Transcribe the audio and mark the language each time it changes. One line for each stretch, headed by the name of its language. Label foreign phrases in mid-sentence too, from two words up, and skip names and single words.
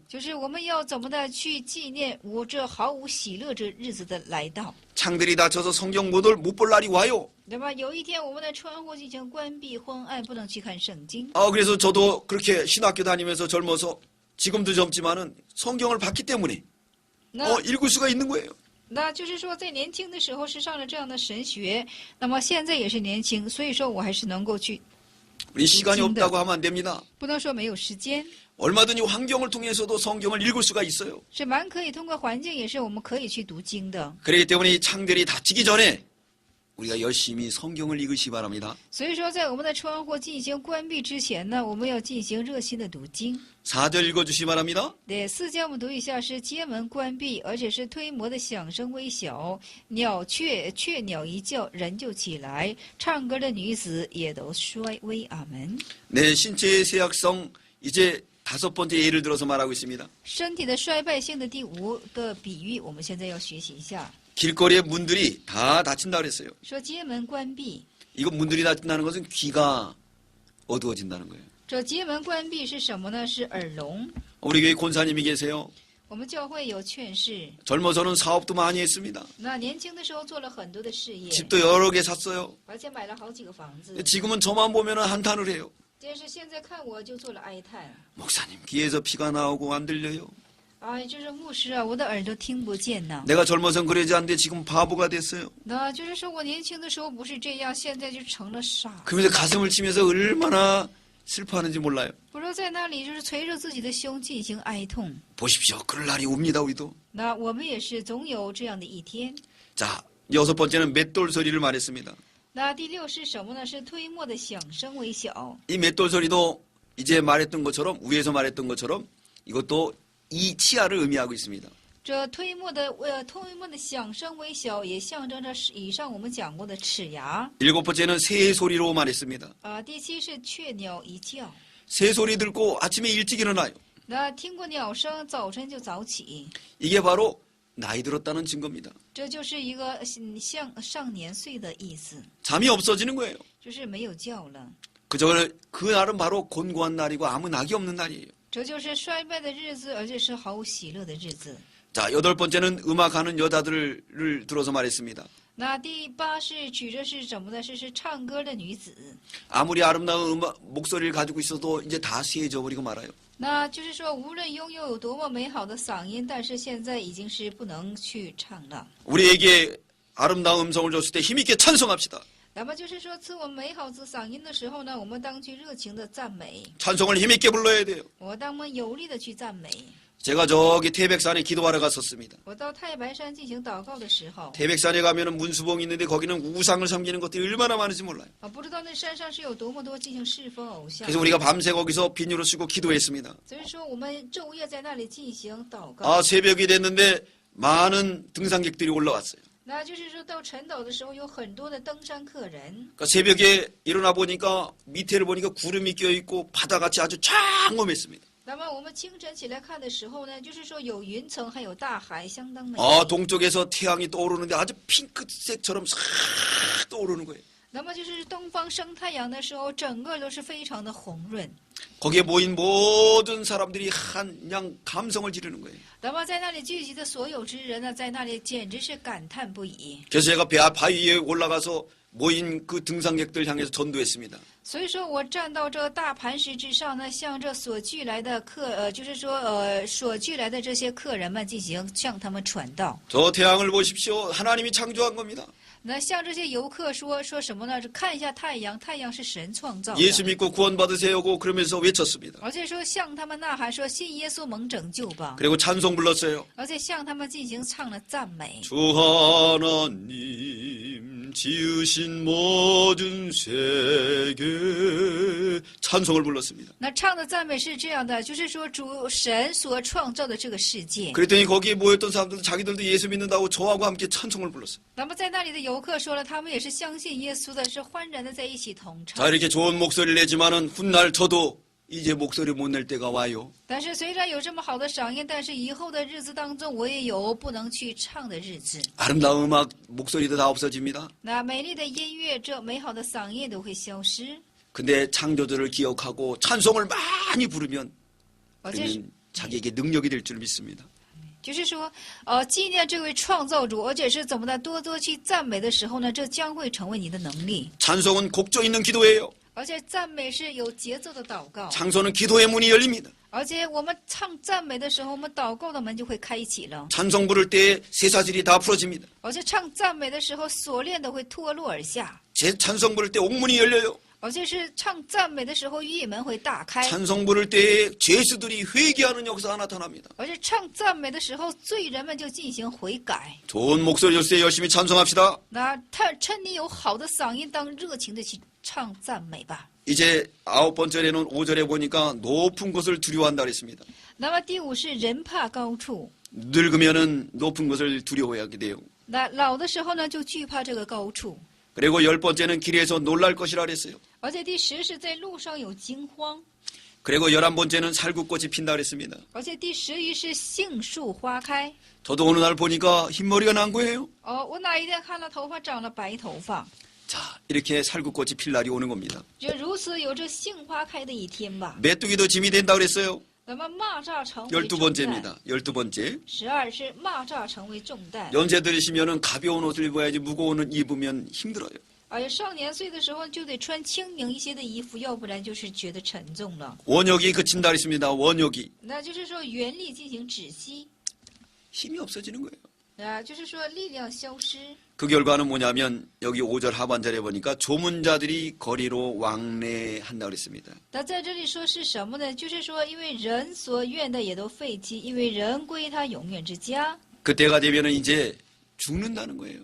Chinese: 就是我们要怎么的去纪念我这毫无喜乐这日子的来到。
Korean: 창들이 닫혀서 성경 못 볼 날이 와요.
Chinese: 那么有一天我们的窗户进行关闭昏暗，不能去看圣经。
Korean: 그래서 저도 그렇게 신학교 다니면서 젊어서 지금도 젊지만은 성경을 봤기 때문에
Chinese: 那
Korean: 읽을 수가 있는 거예요.
Chinese: 那就是说在年轻的时候是上了这样的神学，那么现在也是年轻，所以说我还是能够去，
Korean: 우리 시간이 없다고 하면 안 됩니다.
Chinese: 不能说没有时间。
Korean: 얼마든지 환경을 통해서도 성경을 읽을 수가 있어요.
Chinese: 是蛮可以通过环境，也是我们可以去读经的。
Korean: 그렇기 때문에 이 창들이 닫히기 전에 우리가 열심히 성경을 읽으시기 바랍니다.
Chinese: 所以说，在我们的窗户进行关闭之前呢，我们要进行热心的读经。
Korean: 4절 읽어주시기 바랍니다.
Chinese: 对，4节我们读一下，是街门关闭，而且是推磨的响声微小，雀鸟一叫，人就起来，唱歌的女子也都衰微。阿门。
Korean: 네, 신체의 쇠약성 이제 5번째 예를 들어서 말하고 있습니다.
Chinese: 身体的衰败性的第5个比喻，我们现在要学习一下。
Korean: 길거리의 문들이 다 닫힌다 그랬어요.
Chinese: 说街门关闭，
Korean: 이거 문들이 닫힌다는 것은 귀가 어두워진다는 거예요.
Chinese: 这街门关闭是什么呢？是耳聋。
Korean: 우리 교회 권사님이 계세요.
Chinese: 我们教会有劝世，
Korean: 젊어서는 사업도 많이 했습니다.
Chinese: 那年轻的时候做了很多的事业，
Korean: 집도 여러 개 샀어요.
Chinese: 而且买了好几个房子。
Korean: 지금은 저만 보면 한탄을 해요.
Chinese: 但是现在看我就做了哀叹，
Korean: 목사님 귀에서 피가 나오고 안 들려요.
Chinese: 哎，就是牧师啊，我的耳朵听不见呢。
Korean: 내가 젊어선 그러지 않는데 지금 바보가 됐어요.
Chinese: 那就是说我年轻的时候不是这样，现在就成了傻。
Korean: 그러면서 가슴을 치면서 얼마나 슬퍼하는지 몰라요.
Chinese: 不说在那里就是捶着自己的胸进行哀痛。
Korean: 보십시오. 그럴 날이 옵니다. 우리도.
Chinese: 那我们也是总有这样的一天。
Korean: 자, 6번째는 맷돌 소리를 말했습니다.
Chinese: 那第6是什么呢？是推磨的响声微小。
Korean: 이 맷돌 소리도 이제 말했던 것처럼 위에서 말했던 것처럼 이것도 이 치아를 의미하고 있습니다.
Chinese: 这推磨的响声微小，也象征着以上我们讲过的齿牙。
Korean: 7번째는 새 소리로 말했습니다.
Chinese: 第7是雀鸟一叫。
Korean: 새 소리 듣고 아침에 일찍 일어나요.
Chinese: 那听过鸟声，早晨就早起，
Korean: 이게 바로 나이 들었다는 증거입니다.
Chinese: 这就是一个像上年岁的意思，
Korean: 잠이 없어지는 거예요.
Chinese: 就是没有觉了。
Korean: 그날은 바로 곤고한 날이고 아무 낙이 없는 날이에요.
Chinese: 这就是衰败的日子，而且是毫无喜乐的日子。
Korean: 자, 8번째는 음악하는 여자들을 들어서 말했습니다.
Chinese: 那第8是指着是什么呢？是唱歌的女子。
Korean: 아무리 아름다운 목소리를 가지고 있어도 이제 다 쇠해져 버리고 말아요.
Chinese: 那就是说，无论拥有多么美好的嗓音，但是现在已经是不能去唱了。
Korean: 우리에게 아름다운 음성을 줬을 때 힘있게 찬송합시다.
Chinese: 那么就是说，赐我们美好嗓音的时候呢，我们当去热情的赞美，
Korean: 찬송을 힘있게 불러야 돼요.
Chinese: 我当们有力的去赞美。
Korean: 제가 저기 태백산에 기도하러 갔었습니다.
Chinese: 我到太白山进行祷告的时候，
Korean: 태백산에 가면은 문수봉이 있는데 거기는 우상을 섬기는 것들이 얼마나 많은지 몰라요.
Chinese: 不知道那山上是有多么多进行侍奉偶像。
Korean: 그래서 우리가 밤새 거기서 빈유를 쓰고 기도했습니다.
Chinese: 所以说，我们昼夜在那里进行祷告。
Korean: 새벽이 됐는데 많은 등산객들이 올라왔어요.
Chinese: 那就是说到晨祷的时候，有很多的登山客人。
Korean: 그러니까 새벽에 일어나 보니까 밑에를 보니까 구름이 껴있고 바다같이 아주 장엄했습니다.
Chinese: 那么我们清晨起来看的时候呢，就是说有云层，还有大海，相当美。
Korean: 동쪽에서 태양이 떠오르는데 아주 핑크색처럼 싹 떠오르는 거예요.
Chinese: 那么就是东方升太阳的时候，整个都是非常的红润。
Korean: 거기에 모인 모든 사람들이 그냥 감성을 지르는 거예요.
Chinese: 那么在那里聚集的所有之人呢，在那里简直是感叹不已。
Korean: 그래서 제가 바위 위에 올라가서 모인 그 등산객들 향해서 전도했습니다.
Chinese: 所以说我站到这个大磐石之上呢，向这所聚来的所聚来的这些客人们进行向他们传道。
Korean: 저 태양을 보십시오. 하나님이 창조한 겁니다.
Chinese: 那向这些游客说什么呢？看一下太阳，太阳是神创造的。
Korean: 예수 믿고 구원받으세요고 그러면서 외쳤습니다.
Chinese: 而且说向他们呐喊说信耶稣蒙拯救吧，
Korean: 그리고 찬송 불렀어요.
Chinese: 而且向他们进行唱了赞美。
Korean: 주 하나님 지으신 모든 세계 찬송을 불렀습니다.
Chinese: 那唱的赞美是这样的，就是说主神所创造的这个世界。
Korean: 그랬더니 거기에 모였던 사람들도 자기들도 예수 믿는다고 저하고 함께 찬송을 불렀어요.
Chinese: 那么在那里的游客说了，他们也是相信耶稣的，是欢然的在一起同唱。
Korean: 자, 이렇게 좋은 목소리를 내지만은 훗날 저도 이제 목소리 못 낼 때가 와요.
Chinese: 但是虽然有这么好的嗓音，但是以后的日子当中，我也有不能去唱的日子。
Korean: 아름다운 음악 목소리도 다 없어집니다.
Chinese: 那美丽的音乐，这美好的嗓音都会消失。
Korean: 근데 창조주를 기억하고 찬송을 많이 부르면
Chinese: 而且是
Korean: 그러면 자기에게 능력이 될 줄 믿습니다.
Chinese: 就是说，纪念这位创造主，而且是怎么的，多多去赞美的时候呢，这将会成为你的能力。
Korean: 찬송은 곡조 있는 기도예요.
Chinese: 而且赞美是有节奏的祷告，
Korean: 찬송은 기도의 문이 열립니다.
Chinese: 而且我们唱赞美的时候，我们祷告的门就会开启了。
Korean: 찬송 부를 때 쇠사슬이 다 풀어집니다.
Chinese: 而且唱赞美的时候，锁链都会脱落而下。
Korean: 제 찬송 부를 때 옥문이 열려요.
Chinese: 而且是唱赞美的时候，狱门会大开。
Korean: 찬송 부를 때 죄수들이 회개하는 역사가 나타납니다.
Chinese: 而且唱赞美的时候，罪人们就进行悔改。
Korean: 좋은 목소리 줄때 열심히 찬송합시다.
Chinese: 那趁你有好的嗓音，当热情的去唱赞美吧。
Korean: 이제 9번째는 5절에 보니까 높은 곳을 두려워한다 그랬습니다.
Chinese: 那么第五是人怕高处，
Korean: 늙으면은 높은 곳을 두려워하게 돼요.
Chinese: 那老的时候呢，就惧怕这个高处。
Korean: 그리고 10번째는 길에서 놀랄 것이라 그랬어요.
Chinese: 而且第10是在路上有惊慌，
Korean: 그리고 11번째는 살구꽃이 핀다 그랬습니다.
Chinese: 而且第11是杏树花开。
Korean: 저도 어느 날 보니까 흰머리가 난 거예요.
Chinese: 我哪一天看到头发长了白头发，
Korean: 자, 이렇게 살구꽃이 필 날이 오는 겁니다.
Chinese: 就如此有这杏花开的一天吧。
Korean: 메뚜기도 짐이 된다 그랬어요.
Chinese: 那么蚂蚱成为重担。
Korean: 12번째입니다. 12번째.
Chinese: 12 是蚂蚱成为重担。
Korean: 연세 들으시면은 가벼운 옷을 입어야지 무거운 옷 입으면 힘들어요.
Chinese: 而且少年岁的时候就得穿轻盈一些的衣服，要不然就是觉得沉重了。
Korean: 원욕이 그친다 그랬습니다. 원욕이.
Chinese: 那就是说元力进行止息，
Korean: 힘이 없어지는 거예요.
Chinese: 就是说力量消失。
Korean: 그 결과는 뭐냐면 여기 5절 하반절에 보니까 조문자들이 거리로 왕래한다 그랬습니다.
Chinese: 那在这里说是什么呢？就是说，因为人所愿的也都废弃，因为人归他永远之家。
Korean: 그때가 되면은 이제 죽는다는 거예요.